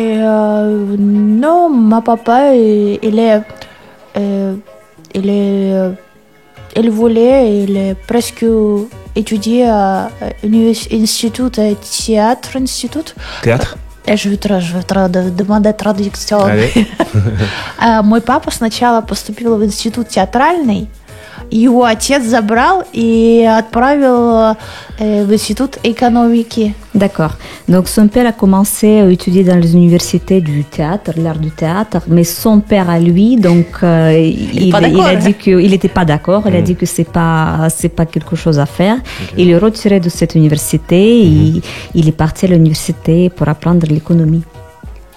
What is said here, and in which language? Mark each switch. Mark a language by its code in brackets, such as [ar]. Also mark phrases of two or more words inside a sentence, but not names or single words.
[fr] Non, ma papa, il voulait, il est presque étudié à l'institut théâtre. Théâtre? Et je vais demander traduction. [ru] Мой папа сначала поступил в институт театральный, его отец забрал и отправил в институт экономики. [fr] D'accord. Donc son père a commencé à étudier dans les universités du théâtre, l'art du théâtre, mais son père à lui, donc il a dit qu'il n'était pas d'accord. Il a dit que c'est pas quelque chose à faire. Okay. Il est retiré de cette université et il est parti à l'université pour apprendre l'économie.